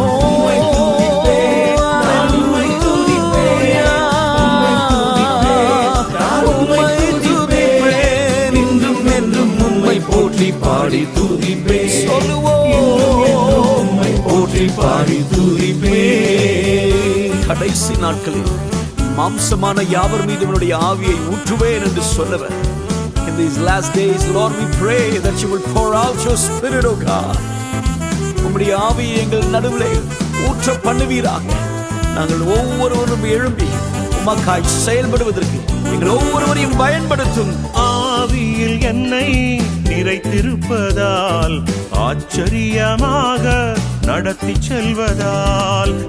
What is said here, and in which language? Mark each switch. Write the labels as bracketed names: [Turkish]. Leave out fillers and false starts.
[Tamil] உம்மை துதிப்பேன், நான் உம்மை துதிப்பேன், உம்மை துதிப்பேன், நான் உம்மை துதிப்பேன். இன்றும் என்றும் உம்மை போற்றி பாடி துதிப்பேன். சொல்லுவோம், உம்மை போற்றி பாடி துதிப்பேன். கடைசி நாட்களில் மாம்சமான யாவர் மீது என்னுடைய ஆவியை ஊற்றுவேன் என்று சொன்னவர். [English] In these last days, Lord, we pray that you will pour out your spirit, O God. [Tamil] உம்முடைய ஆவியை எங்கள் நடுவிலே ஊற்ற பண்ணுவீராக. நாங்கள் ஒவ்வொருவரும் எழும்பி உமக்காய் செயல்படுவதற்கு எங்கள் ஒவ்வொருவரையும் பயன்படுத்தும். ஆவியில் என்னை நிறைத்திருப்பதால் ஆச்சரியமாக நடத்தி செல்வதால்.